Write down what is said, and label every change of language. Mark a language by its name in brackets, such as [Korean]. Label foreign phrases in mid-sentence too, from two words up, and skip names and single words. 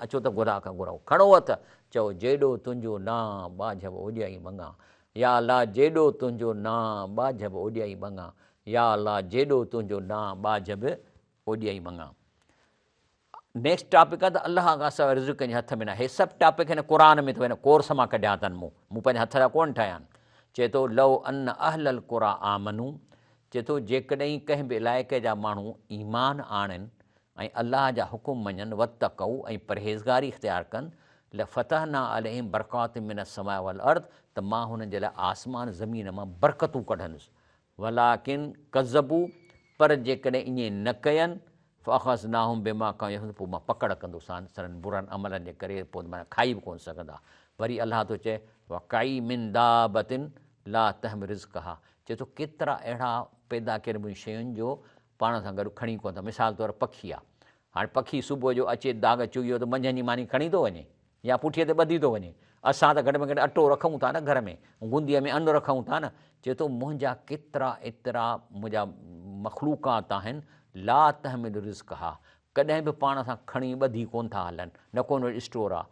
[Sindhi] अचो त घुरा खां घुराऊं, खणो हथ, चओ जेॾो तुंहिंजो नाम बाजब ओॼ ई मङा, या अलाह जेॾो तुंहिंजो नाम बाजब ओॼ ई मङा, या अलाह जेॾो तुंहिंजो नाम बाजब ओॼ ई मङा। नेक्स्ट टॉपिक आहे त अलाह खां सवाइ रिज़्क़ कंहिंजे हथ में न। हे सभु टॉपिक हिन क़ुरान में हिन कोर्स मां कढिया अथनि, मूं पंहिंजे हथ जा कोन ठाहिया आहिनि। [Arabic] चए थो لو أن أهل القرى آمنوا, [Sindhi] चए थो जेकॾहिं कंहिं बि इलाइक़े जा माण्हू ईमान आणनि ऐं अलाह जा हुकुम मञनि, वतक़ऊ ऐं परहेज़गारी इख़्तियार कनि, [Arabic] لفتحنا عليهم بركات من السماء والأرض, [Sindhi] त मां हुननि जे लाइ आसमान ज़मीन मां बरकतूं कढंदुसि। [Arabic] ولكن كذبوا, [Sindhi] पर जेकॾहिं ईअं न कयनि, [Arabic] فأخذناهم بما كانوا يفعلون, [Sindhi] पोइ मां पकड़ कंदुसि सननि बुरनि अमलनि जे करे, पोइ माना खाई बि कोन सघंदा। वरी अलाह थो चए [Arabic] وكأين من دابة لا تحمل رزقها, [Sindhi] चए थो केतिरा अहिड़ा पैदा कयल शयुनि जो पाण सां गॾु खणी कोन था। मिसाल तौरु पखी आहे, हाणे पखी सुबुह जो अचे दाग चुगियो त मंझंदि जी मानी खणी थो वञे या पुठीअ ते ॿधी थो वञे। असां त घटि में घटि अटो रखूं था न घर में, गुंदीअ में अन्न रखूं था न। चए थो मुंहिंजा केतिरा एतिरा मुंहिंजा मखलूकात आहिनि, [Arabic] لا تحمل رزقها, [Sindhi] कॾहिं बि पाण सां खणी ॿधी कोन था हलनि, न कोन वटि स्टोर आहे।